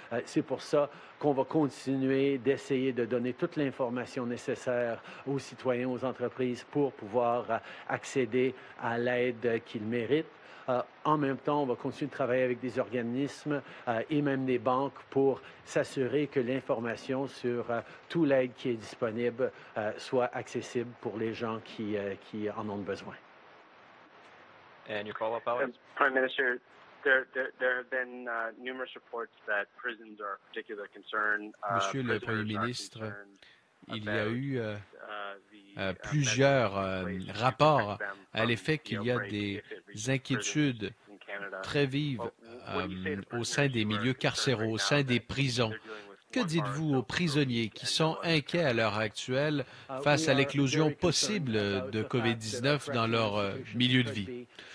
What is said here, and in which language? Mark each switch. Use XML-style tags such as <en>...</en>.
<fr>C'est pour ça qu'on va continuer d'essayer de donner toute l'information nécessaire aux citoyens, aux entreprises pour pouvoir accéder à l'aide qu'ils méritent. En même temps, on va continuer de travailler avec des organismes et même des banques pour s'assurer que l'information sur toute l'aide qui est disponible soit accessible pour les gens qui en ont besoin.</fr> <en>And your follow-up, Alex? Prime Minister, there have been numerous reports that prisons are of particular concern.</en> <fr>Monsieur le Premier ministre, il y a eu plusieurs rapports à l'effet qu'il y a des inquiétudes très vive au sein des milieux carcéraux, au sein des prisons. Que dites-vous aux prisonniers qui sont inquiets à l'heure actuelle face à l'éclosion possible de COVID-19 dans leur milieu de vie?</fr>